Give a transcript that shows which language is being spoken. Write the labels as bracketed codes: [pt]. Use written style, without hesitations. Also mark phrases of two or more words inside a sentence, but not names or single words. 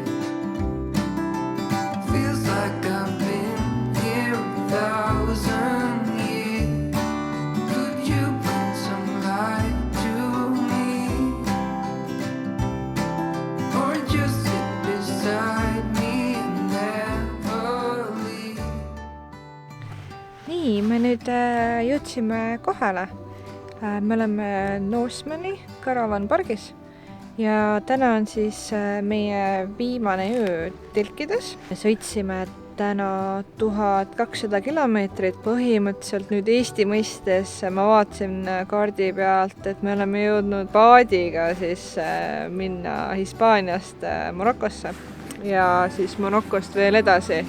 [en] Feels like I've been here 1,000 years. Could you bring some light to me? Or just sit beside me and never leave? [et] Nii, me nüüd jõudsime kohale. Me oleme Norsemani Caravan pargis ja täna on siis meie viimane öö telkides. Me sõitsime täna 1200 kilomeetrit, põhimõtteliselt nüüd Eesti mõistes ma vaatasin kaardi pealt, et me oleme jõudnud paadiga siis minna Hispaaniast Marokosse ja siis Marokost veel edasi.